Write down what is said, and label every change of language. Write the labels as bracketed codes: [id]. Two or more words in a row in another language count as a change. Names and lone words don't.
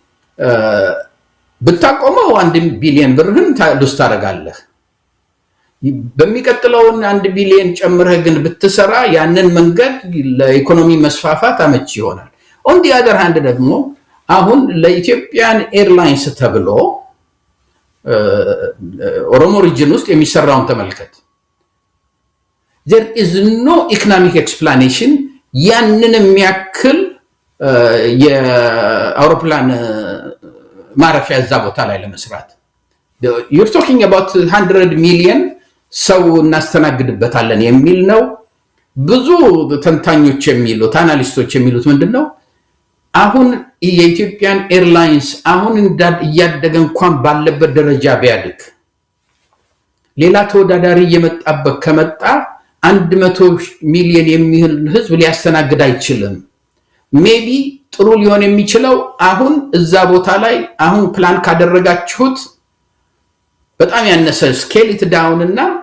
[am] ብታቆመው 1 ቢሊዮን ብርህን ታዱስ ታረጋለህ። በሚቀጥለው 1 ቢሊዮን ጨምረህ ግን ብትሰራ ያንን መንገድ ለኢኮኖሚ መስፋፋት አመቺ ይሆናል። [en] on the other hand [am] ደግሞ አሁን ለኢትዮጵያን ኤርላይንስ ተብሎ ኦሮሞ ሪጅን ውስጥ የሚሰራውን ተመልከት። [en] there is no economic explanation [am] ያንን የሚያክል የአውሮፕላን ማረፊያ እዛ ቦታ ላይ ለመስራት [en] you're talking about 100 million [am] ሰው እናስተናግድበታለን የሚል ነው። ብዙ ተንታኞች የሚሉት አናሊስቶች የሚሉት ምንድነው አሁን የኢትዮጵያን ኤርላይንስ አሁን እያደገ እንኳን ባለበት ደረጃ ቢያድግ ሌላ ተወዳዳሪ እየመጣበት ከመጣ 100 ሚሊዮን የሚሆን ህዝብ ሊያስተናግድ አይችልም። ሜቢ ጥሩ ሊሆን የሚችለው አሁን እዛ ቦታ ላይ አሁን ፕላን ካደረጋችሁት በጣም ያነሰ [en] scale it down [am] እና